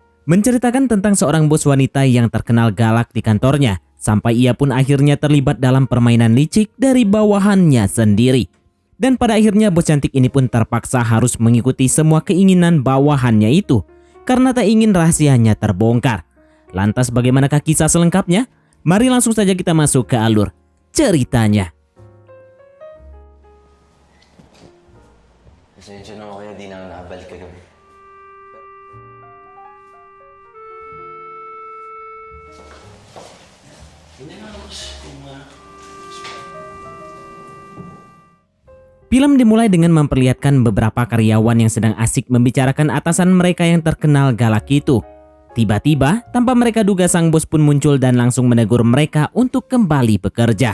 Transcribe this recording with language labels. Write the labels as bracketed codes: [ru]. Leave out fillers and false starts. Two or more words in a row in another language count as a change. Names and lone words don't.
[id] menceritakan tentang seorang bos wanita yang terkenal galak di kantornya, sampai ia pun akhirnya terlibat dalam permainan licik dari bawahannya sendiri. Dan pada akhirnya bos cantik ini pun terpaksa harus mengikuti semua keinginan bawahannya itu, karena tak ingin rahasianya terbongkar. Lantas bagaimanakah kisah selengkapnya? Mari langsung saja kita masuk ke alur ceritanya. [tl] Pasensya na ako kaya di na nakabalik kagabi. Hindi na ako [id] Film dimulai dengan memperlihatkan beberapa karyawan yang sedang asik membicarakan atasan mereka yang terkenal galak itu. Tiba-tiba, tanpa mereka duga sang bos pun muncul dan langsung menegur mereka untuk kembali bekerja.